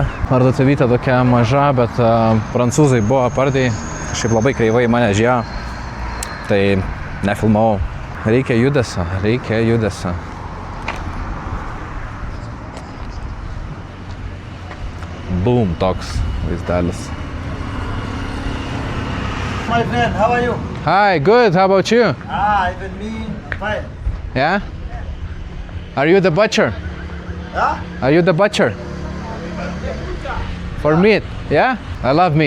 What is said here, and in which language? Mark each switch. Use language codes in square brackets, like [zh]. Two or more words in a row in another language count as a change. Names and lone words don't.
[lt] Parduotuvėtė tokia maža, bet prancūzai buvo pardėj, šiaip labai kreivai mane žiūrėjo, tai nefilmavau. Reikia judesio. Boom, toks vaizdelis. [en] My friend, how are you? Hi, good, how about you? Even me, fine. Yeah? Are you the butcher? Huh? Are you the butcher? For meat, yeah? I love meat.